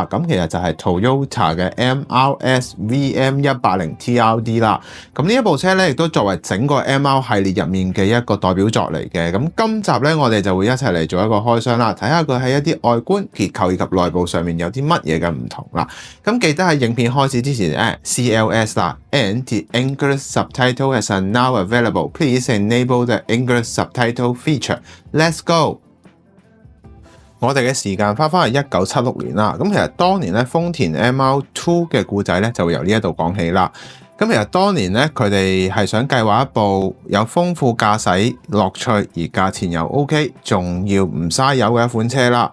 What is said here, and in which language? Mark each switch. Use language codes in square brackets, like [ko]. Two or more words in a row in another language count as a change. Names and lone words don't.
[yue] 咁其實就係 Toyota 嘅 MRS VM180 TRD 啦。咁呢一部車咧亦都作為整個 MR 系列入面嘅一個代表作嚟嘅。咁今集咧我哋就會一齊嚟做一個開箱啦，睇下佢喺一啲外觀結構以及內部上面有啲乜嘢嘅唔同啦。咁記得喺影片開始之前CLS 啦 ， [en] and the English subtitle is now available. Please enable the English subtitle feature. Let's go. [yue] 我哋嘅時間翻去1976年啦。咁其實當年咧豐田 MR2 嘅故仔咧就會由呢一度講起啦。咁其實當年咧，佢哋係想計劃一部有豐富駕駛樂趣，而價錢又 OK， 仲要唔嘥油嘅一款車啦。